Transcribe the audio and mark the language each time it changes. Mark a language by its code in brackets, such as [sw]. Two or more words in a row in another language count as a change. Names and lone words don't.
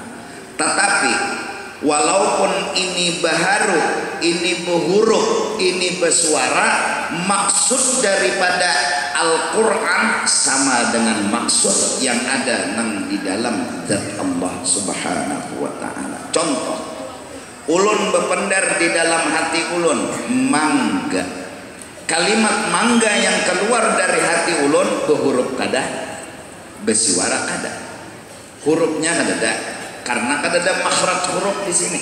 [id] Tetapi walaupun ini baharu, ini berhuruf, ini bersuara, maksud daripada Al-Quran sama dengan maksud yang ada di dalam zat Allah [ar] سبحانه وتعالى. [bjn] Contoh, ulun berpendar di dalam hati ulun mangga. Kalimat mangga yang keluar dari hati ulun berhuruf kada, bersuara kada. Hurufnya kada, karena kada makhraj huruf di sini.